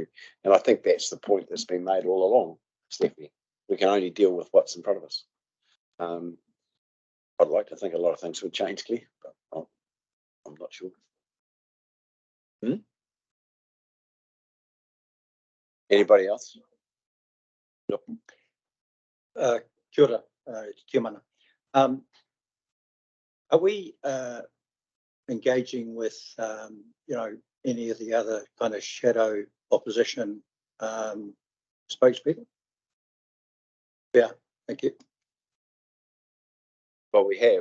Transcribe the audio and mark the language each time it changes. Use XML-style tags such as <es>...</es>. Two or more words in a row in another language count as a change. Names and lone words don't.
<en>And I think that's the point that's been made all along, Stephanie. We can only deal with what's in front of us. I'd like to think a lot of things would change, Claire, but I'm not sure. Anybody else? Yep.</en> <mi>Kia ora, Tiamana.</mi> <en>Are we engaging with, you know, any of the other kind of shadow opposition spokespeople? Yeah, thank you. Well, we have.</en>